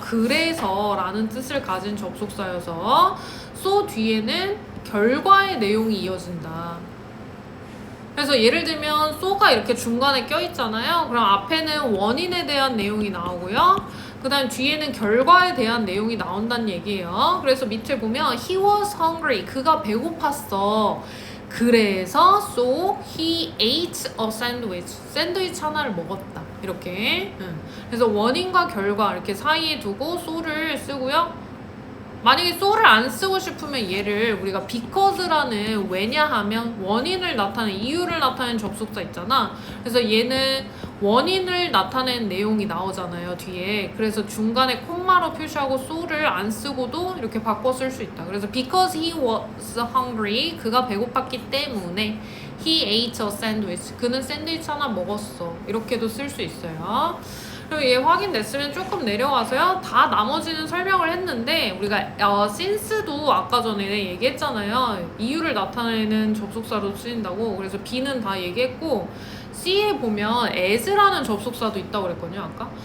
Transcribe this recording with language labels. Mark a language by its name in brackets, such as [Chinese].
[Korean] 그래서 라는 뜻을 가진 접속사여서 so 뒤에는 결과의 내용이 이어진다. 그래서 예를 들면 so가 이렇게 중간에 껴있잖아요. 그럼 앞에는 원인에 대한 내용이 나오고요. 그 다음 뒤에는 결과에 대한 내용이 나온다는 얘기예요. 그래서 밑에 보면 [English] he was hungry. [Korean] 그가 배고팠어. 그래서 [English] so he ate a sandwich. [Korean] 샌드위치 하나를 먹었다. 이렇게. 그래서 원인과 결과 이렇게 사이에 두고 so를 쓰고요. 만약에 so를 안 쓰고 싶으면 얘를 우리가 because라는 왜냐하면 원인을 나타낸 이유를 나타낸 접속사 있잖아. 그래서 얘는 원인을 나타낸 내용이 나오잖아요 뒤에. 그래서 중간에 콤마로 표시하고 so를 안 쓰고도 이렇게 바꿔 쓸 수 있다. 그래서 [English] because he was hungry. [Korean] 그가 배고팠기 때문에 [English] he ate a sandwich. [Korean] 그는 샌드위치 하나 먹었어. 이렇게도 쓸 수 있어요. 그리고 얘 확인됐으면 조금 내려가서요. 다 나머지는 설명을 했는데 우리가 since도 아까 전에 얘기했잖아요. 이유를 나타내는 접속사로 쓰인다고. 그래서 B는 다 얘기했고 C에 보면 as라는 접속사도 있다고 그랬거든요 아까.